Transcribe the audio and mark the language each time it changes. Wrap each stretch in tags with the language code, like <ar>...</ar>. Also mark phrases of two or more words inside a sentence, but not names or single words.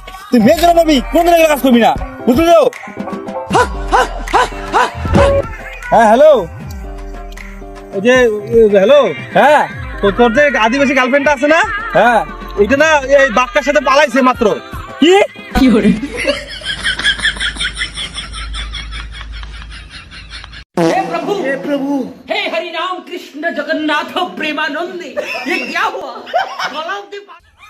<bn>তুই মেয়ের জন্য মরবি, কোনদিন এগুলো কাজ করবি না, বুঝলি তো? হ্যাঁ হ্যালো, ওই যে হ্যালো, হ্যাঁ তোর যে আদিবাসী গার্লফ্রেন্ডটা আছে না, হ্যাঁ এটা না এই বাক্কার সাথে পালাইছে মাত্র। কি কি করে</bn> <hi>हे प्रभु हे हरि राम कृष्ण जगन्नाथ प्रेमानंद ये क्या हुआ?</hi>